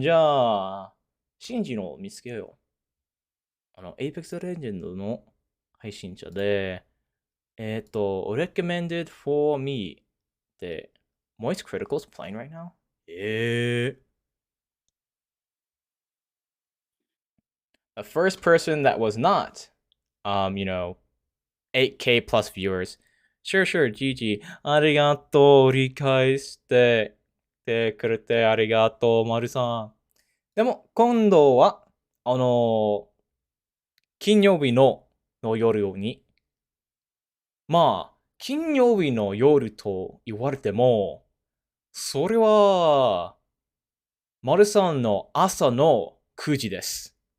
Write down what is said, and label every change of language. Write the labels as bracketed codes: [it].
[ja] じゃあ、シンジの見つけよう。 Apex Legends の配信者で、 [en] recommended for me [ja] って [en] Moist Critical's playing right now? Yeah. The first person that was not, 8K plus viewers. Sure, GG. [ja] ありがとう、理解してくれてありがとう、まるさん。でも、今度は、金曜日の夜に、まあ、金曜日の夜と言われても、それは、まるさんの朝の9時です。